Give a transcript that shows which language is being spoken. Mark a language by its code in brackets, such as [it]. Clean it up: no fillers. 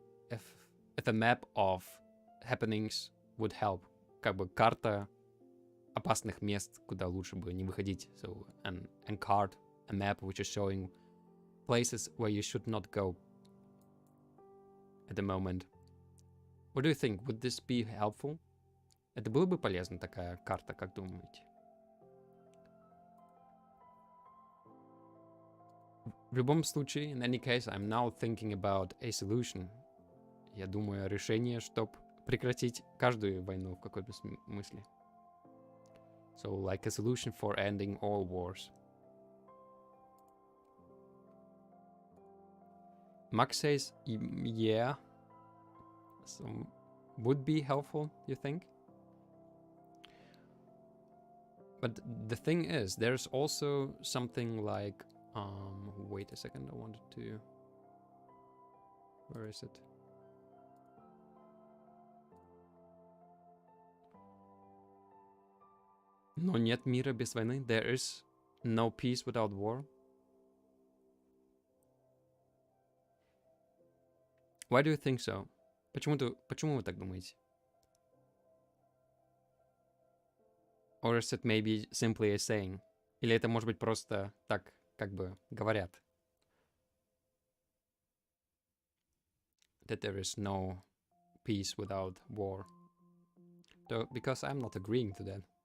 [en] If a map of happenings would help, [ru] как бы карта опасных мест, куда лучше бы не выходить. [en] So an card, a map which is showing places where you should not go at the moment. What do you think? Would this be helpful? [ru] Это было бы полезно, такая карта, как думаете? В любом случае, [en] in any case, I'm now thinking about a solution. [ru] Я думаю о решении, чтобы прекратить каждую войну в какой-то смысле. [en] So, like a solution for ending all wars. Max says, yeah. So, would be helpful, you think? But the thing is, there's also something like... wait a second, I wanted to... Where is it? [ru] Но нет мира без войны. [en] There is no peace without war. Why do you think so? [ru] Почему вы так думаете? [en] Or is it maybe simply a saying? [ru] Или это может быть просто так, как бы говорят? [en] That there is no peace without war. Though, because I'm not agreeing to that.